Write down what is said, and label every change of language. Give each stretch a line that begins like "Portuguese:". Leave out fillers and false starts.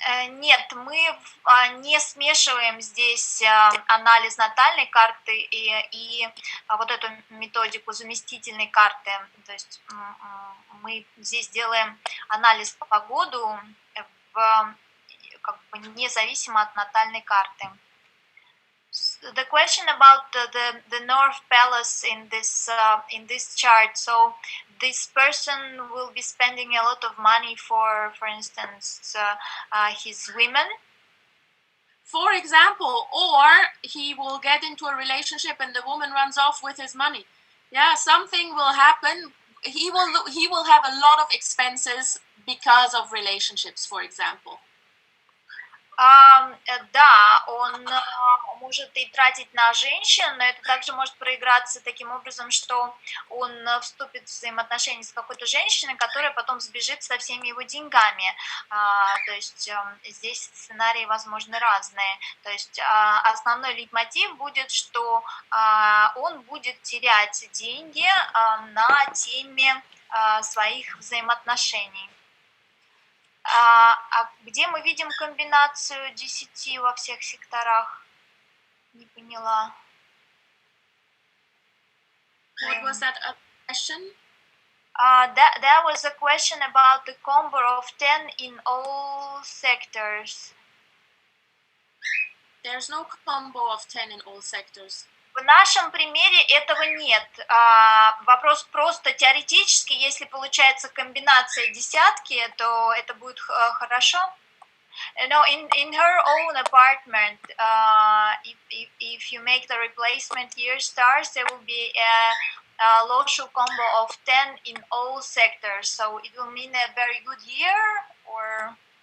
Russian: Нет, мы не смешиваем здесь анализ натальной карты и вот эту методику заместительной карты. То есть мы здесь делаем анализ по году как бы независимо от натальной карты.
English: The question about the North Palace in this chart. So this person will be spending a lot of money for instance, his women. For example, or he will get into a relationship and the woman runs off with his money. Yeah, something will happen. He will have a lot of expenses because of relationships, for example.
Russian: Да, он может и тратить на женщин, но это также может проиграться таким образом, что он вступит в взаимоотношения с какой-то женщиной, которая потом сбежит со всеми его деньгами. То есть здесь сценарии возможны разные. То есть основной лейтмотив будет, что он будет терять деньги на теме своих взаимоотношений. А где мы видим комбинацию 10 во всех секторах? Не поняла.
English: What was that question? That was a question about the combo of 10 in all sectors. There's no combo of 10 in all sectors.
Russian: В нашем примере этого нет. Вопрос просто теоретически, если получается комбинация десятки, то это будет хорошо.
English: No, in her own apartment, if you make the replacement year stars, there will be a Loshu combo of 10 in all sectors. So it will mean a very good year, or?